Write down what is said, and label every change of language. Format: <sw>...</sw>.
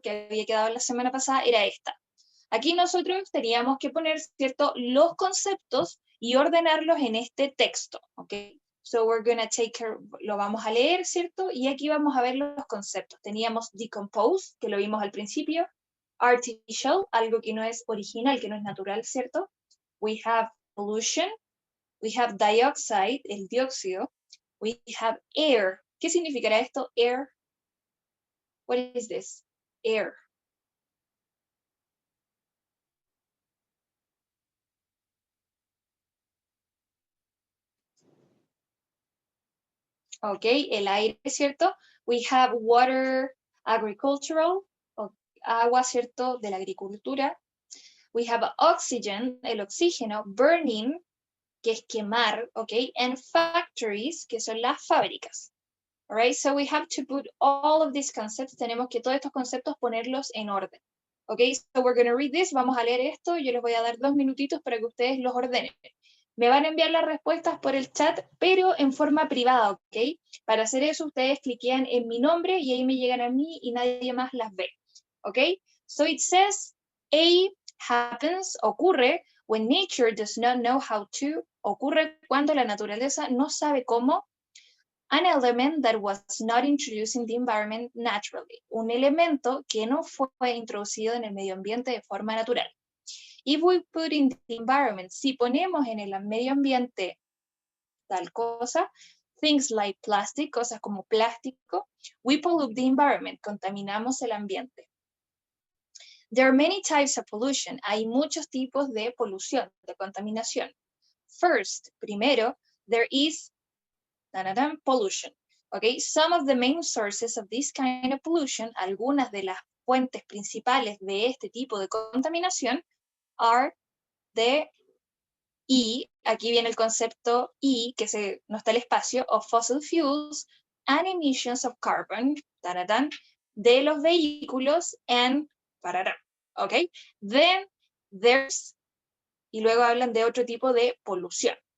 <es>Que había quedado la semana pasada era esta. Aquí nosotros teníamos que poner, ¿cierto?, los conceptos y ordenarlos en este texto, ¿ok?</es> <en>So we're gonna take care,</en> <es>lo vamos a leer, ¿cierto? Y aquí vamos a ver los conceptos. Teníamos decompose, que lo vimos al principio, artificial, algo que no es original, que no es natural, ¿cierto?</es> <en>We have pollution, we have dioxide,</en> <es>el dióxido,</es> <en>we have air.</en> <es>¿Qué significará esto, air?</es> <en>What is this? Air.</en> <es>Ok, el aire, ¿cierto?</es> <en>We have water,</en> <es>agricultural, agua, ¿cierto? De la agricultura.</es> <en>We have oxygen,</en> <es>el oxígeno,</es> <en>burning,</en> <es>que es quemar, ok,</es> <en>and factories,</en> <es>que son las fábricas.</es> <en>All right, so we have to put all of these concepts,</en> <es>tenemos que todos estos conceptos ponerlos en orden.</es> <en>Ok, so we're going to read this,</en> <es>vamos a leer esto, yo les voy a dar 2 minutitos para que ustedes los ordenen. Me van a enviar las respuestas por el chat, pero en forma privada, ¿ok? Para hacer eso, ustedes cliquean en mi nombre y ahí me llegan a mí y nadie más las ve, ¿ok?</es> <en>So it says, A happens,</en> <es>ocurre,</es> <en>when nature does not know how to,</en> <es>ocurre cuando la naturaleza no sabe cómo.</es> <en>An element that was not introduced in the environment naturally.</en> <es>Un elemento que no fue introducido en el medio ambiente de forma natural.</es> <en>If we put in the environment,</en> <es>si ponemos en el medio ambiente tal cosa,</es> <en>things like plastic,</en> <es>cosas como plástico,</es> <en>we pollute the environment,</en> <es>contaminamos el ambiente.</es> <en>There are many types of pollution.</en> <es>Hay muchos tipos de polución, de contaminación.</es> <en>First,</en> <es>primero,</es> <en>there is pollution. Okay, some of the main sources of this kind of pollution,</en> <es>algunas de las fuentes principales de este tipo de contaminación,</es> <en>are the E,</en> <es>aquí viene el concepto E, que no está el espacio,</es> <en>of fossil fuels and emissions of carbon,</en> <es>de los vehículos</es> <en>and, okay, then there's,</en> <es>y luego hablan de otro tipo de polución.</es>